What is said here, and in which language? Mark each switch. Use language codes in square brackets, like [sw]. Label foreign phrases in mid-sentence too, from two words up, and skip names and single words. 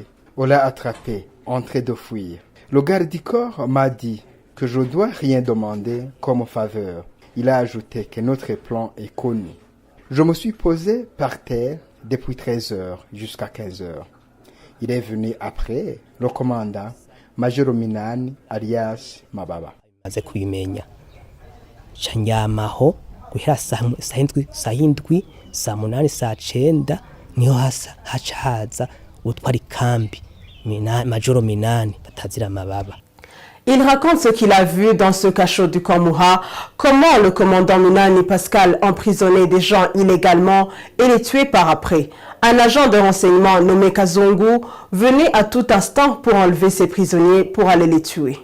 [fr] On l'a attrapé, en train de fuir. Le garde du corps m'a dit que je ne dois rien demander comme faveur. Il a ajouté que notre plan est connu. Je me suis posé par terre depuis 13 heures jusqu'à 15 heures. Il est venu après, le commandant, Major Minani alias Mababa. [rn] Maze kubimenya ndyamaho guhera saa hindwi saa munani saa cenda niho haca haza utwara ikambi Majoro Minani batazira Mababa. [fr] Il raconte ce qu'il a vu dans ce cachot du camp Mouha, comment le commandant Minani Pascal emprisonnait des gens illégalement et les tuait par après. Un agent de renseignement nommé Kazungu venait à tout instant pour enlever ses prisonniers pour aller les tuer.